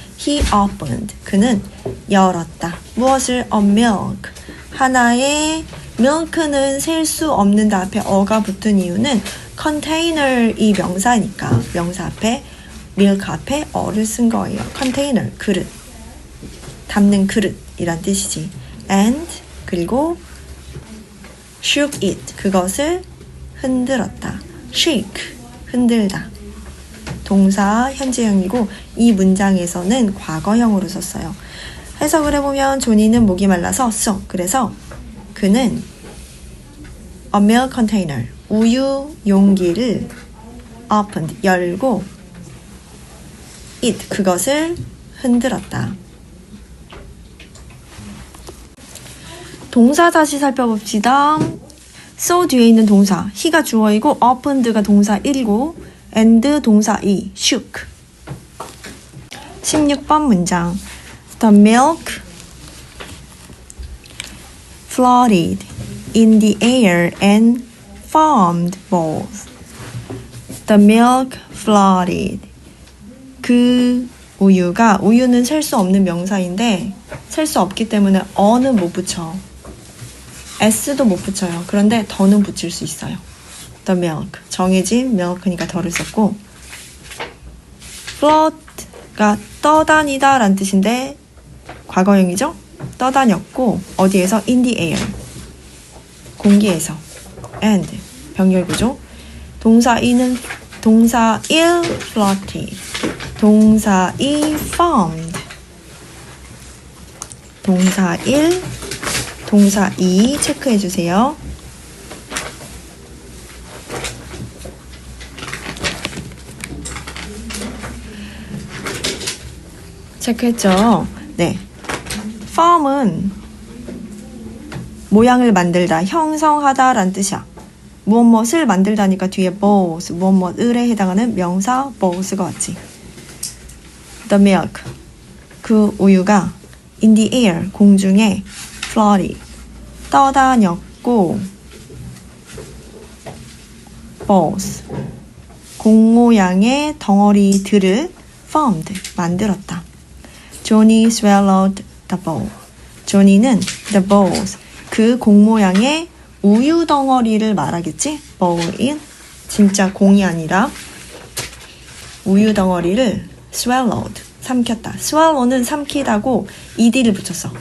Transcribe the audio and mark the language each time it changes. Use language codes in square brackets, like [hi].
[en] He opened. [ko] 그는 열었다. 무엇을? [en] A milk. [ko] 하나의 milk는 셀 수 없는데 앞에 어가 붙은 이유는 container 이 명사니까 명사 앞에 milk 앞에 어를 쓴 거예요. container, 그릇. 담는 그릇이란 뜻이지. [en] And [ko] 그리고 [en] shook it. [ko] 그것을 흔들었다. shake, 흔들다. 동사 현재형이고 이 문장에서는 과거형으로 썼어요. 해석을 해보면 조니는 목이 말라서 so. 그래서 그는 [en] a milk container, [ko] 우유 용기를 opened, 열고 it, 그것을 흔들었다. 동사 다시 살펴봅시다. so 뒤에 있는 동사, he가 주어이고 opened가 동사 1이고 and 동사 2, shook. 16번 문장. [en] The milk floated in the air and formed balls. The milk floated. [ko] 그 우유가, 우유는 셀 수 없는 명사인데 셀 수 없기 때문에 어는 못 붙여. s도 못 붙여요. 그런데 더는 붙일 수 있어요. The milk, 정해진 milk니까 더를 썼고 float가 떠다니다 라는 뜻인데 과거형이죠? 떠다녔고 어디에서? [en] In the air, [ko] 공기에서. [en] And [ko] 병렬 구조. 동사 2는 동사 1 floated, 동사 2 formed, 동사 1, 동사 2 체크해 주세요. 체크했죠? 네. form은 모양을 만들다, 형성하다 라는 뜻이야. 무엇을 만들다니까 뒤에 both, 무엇을에 해당하는 명사 both가 왔지. The milk, 그 우유가 [en] in the air, [ko] 공중에 floated, 떠다녔고 both, 공 모양의 덩어리들을 formed, 만들었다. [en] Johnny swallowed the bowl. [ko] 조니는 the bowls, 그 공 모양의 우유 덩어리를 말하겠지? bowl인 진짜 공이 아니라 우유 덩어리를 swallowed, 삼켰다. swallow는 삼키다고 ed를 붙였어.